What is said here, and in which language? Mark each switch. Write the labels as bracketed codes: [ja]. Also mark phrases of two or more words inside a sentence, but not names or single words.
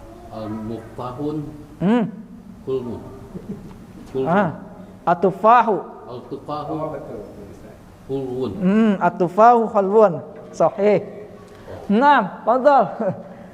[ar] Al-muqtahun Hmm. كلمن. كلمن. At-tufahu. Al-tufahu [ms] Oh betul, betul Ustaz. [ar] kulmun. التفاح حلو. صحيح. نعم، تفضل.